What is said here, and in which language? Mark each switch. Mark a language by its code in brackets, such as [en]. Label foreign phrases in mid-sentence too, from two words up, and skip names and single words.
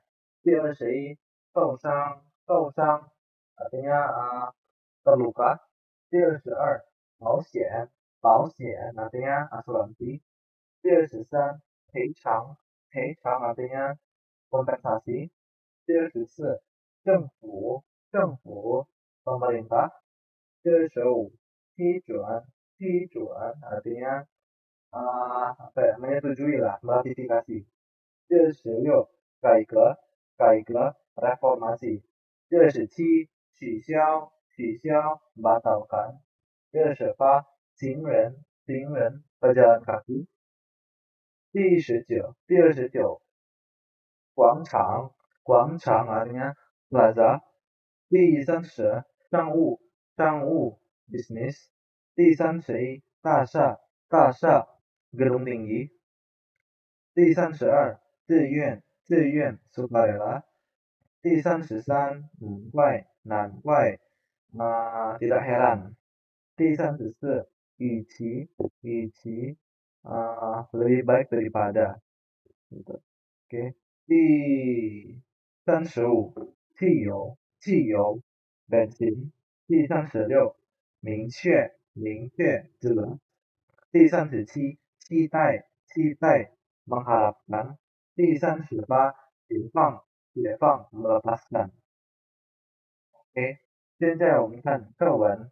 [zh] 第21，受伤 [id] artinya terluka。 [zh] 第22，保险 [id] artinya asuransi。 [zh] 第23，赔偿 [id] artinya kompensasi。 [zh] 第24，政府 pemerintah。第25，批准 [id] artinya menyetujui lah, meratifikasi。 [zh] 第26，改革 reformasi。第27，取消 batalkan。第28，行人 [id] pejalan kaki。 [zh] 第29，广场 [id] artinya plaza。 [zh] 第30，商务 bisnis。第31，大厦 [id] gedung tinggi。 [zh] 第32，自愿 sukarela。第33，难怪 [id] tidak heran。 [zh] 第34，与其 [id] lebih baik daripada gitu. Oke. Di 35， [zh] 汽油 bensin。第36，明确 jelas。第37，期待 mengharapkan。第38，解放 melepaskan。OK，现在我们看课文。